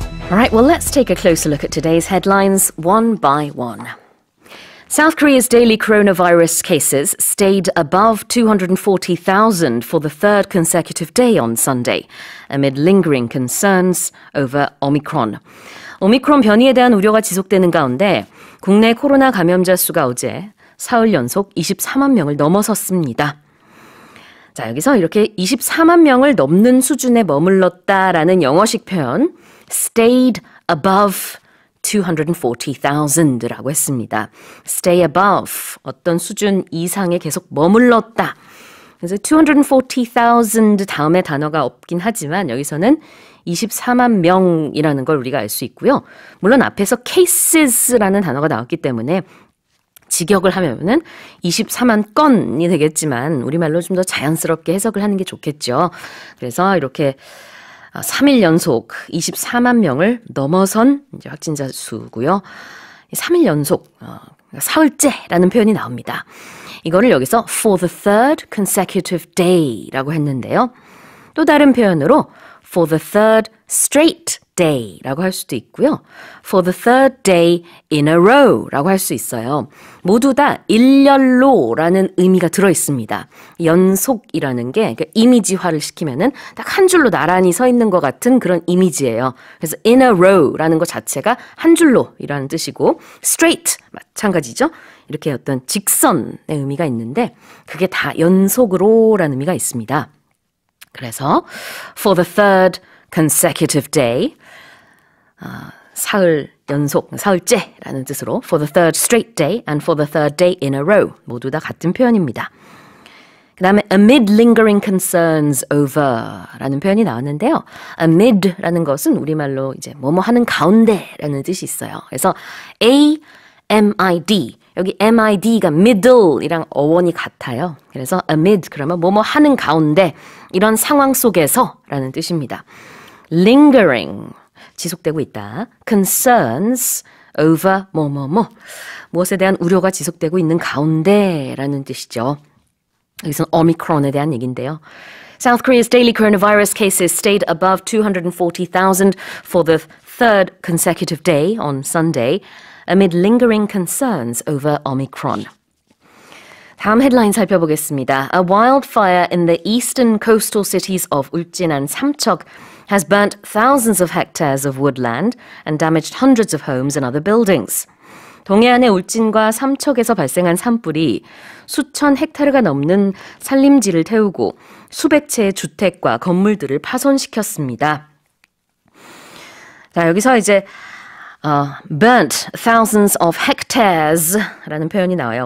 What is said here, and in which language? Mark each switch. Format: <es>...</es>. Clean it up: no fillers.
<en>All right, well, let's take a closer look at today's headlines one by one. South Korea's daily coronavirus cases stayed above 240,000 for the third consecutive day on Sunday, amid lingering concerns over Omicron.</en> <ko>오미크론 변이에 대한 우려가 지속되는 가운데 국내 코로나 감염자 수가 어제 사흘 연속 24만 명을 넘어섰습니다. 자, 여기서 이렇게 24만 명을 넘는 수준에 머물렀다라는 영어식 표현</ko> <en>stayed above 240,000</en> <ko>라고 했습니다.</ko> <en>stay above,</en> <ko>어떤 수준 이상에 계속 머물렀다. 그래서 240,000 다음에 단어가 없긴 하지만 여기서는 24만 명이라는 걸 우리가 알 수 있고요. 물론 앞에서 cases라는 단어가 나왔기 때문에 직역을 하면은 24만 건이 되겠지만 우리말로 좀 더 자연스럽게 해석을 하는 게 좋겠죠. 그래서 이렇게 3일 연속 24만 명을 넘어선 이제 확진자 수고요. 3일 연속 사흘째라는 표현이 나옵니다. 이거를 여기서</ko> <en>for the third consecutive day</en> <ko>라고 했는데요. 또 다른 표현으로</ko> <en>for the third straight day</en> <ko>라고 할 수도 있고요.</ko> <en>for the third day in a row</en> <ko>라고 할 수 있어요. 모두 다 일렬로라는 의미가 들어있습니다. 연속이라는 게 그러니까 이미지화를 시키면은 딱 한 줄로 나란히 서 있는 것 같은 그런 이미지예요. 그래서</ko> <en>in a row</en> <ko>라는 것 자체가 한 줄로이라는 뜻이고 straight 마찬가지죠. 이렇게 어떤 직선의 의미가 있는데 그게 다 연속으로라는 의미가 있습니다. 그래서</ko> <en>for the third consecutive day</en> <ko>사흘 연속, 사흘째라는 뜻으로</ko> <en>for the third straight day and for the third day in a row</en> <ko>모두 다 같은 표현입니다. 그 다음에</ko> <en>amid lingering concerns over</en> <ko>라는 표현이 나왔는데요. amid라는 것은 우리말로 이제 뭐뭐 하는 가운데라는 뜻이 있어요. 그래서 amid 여기 mid가 middle이랑 어원이 같아요. 그래서 amid 그러면 뭐뭐 하는 가운데 이런 상황 속에서라는 뜻입니다. lingering 지속되고 있다.</ko> <en>concerns over</en> <ko>뭐뭐뭐 무엇에 대한 우려가 지속되고 있는 가운데라는 뜻이죠. 여기서는 오미크론에 대한 얘기인데요.</ko> <en>South Korea's daily coronavirus cases stayed above 240,000 for the third consecutive day on Sunday amid lingering concerns over Omicron.</en> <ko>다음 헤드라인 살펴보겠습니다.</ko> <en>A wildfire in the eastern coastal cities of Ulcin and Samcheok has burnt thousands of hectares of woodland and damaged hundreds of homes and other buildings.</en> <ko>동해안의 울진과 삼척에서 발생한 산불이 수천 헥타르가 넘는 산림지를 태우고 수백 채의 주택과 건물들을 파손시켰습니다. 자, 여기서 이제</ko> <en>burnt thousands of hectares</en> <ko>라는 표현이 나와요.</ko>